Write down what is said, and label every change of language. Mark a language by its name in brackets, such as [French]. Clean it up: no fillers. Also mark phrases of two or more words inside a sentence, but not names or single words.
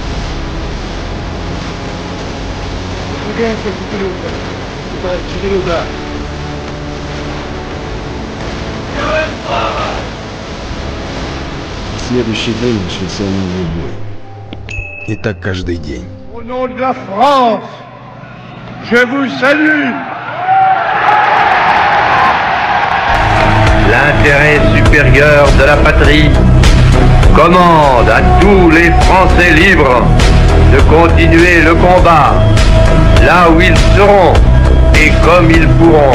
[Russian] Выдвигаемся к 4 удара. Следующий день начался новый бой. И так каждый день. [French] Au nom de la France, je vous salue! L'intérêt supérieur de la patrie commande à tous les Français libres de continuer le combat là où ils seront et comme ils pourront.